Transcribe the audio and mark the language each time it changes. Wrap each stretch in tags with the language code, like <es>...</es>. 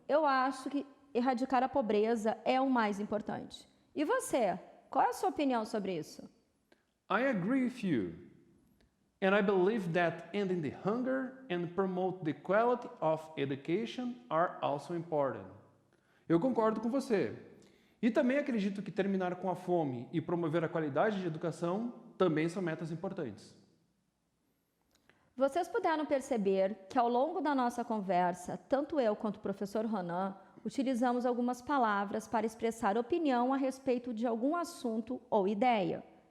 <pt>Eu acho que erradicar a pobreza é o mais importante. E você? Qual é a sua opinião sobre isso?</pt> <en>I agree with you. And I believe that ending the hunger and promote the quality of education are also important.</en> <pt>Eu concordo com você. E também acredito que terminar com a fome e promover a qualidade de educação também são metas importantes. Vocês puderam perceber que ao longo da nossa conversa, tanto eu quanto o professor Ronan, utilizamos algumas palavras para expressar opinião a respeito de algum assunto ou ideia.</pt>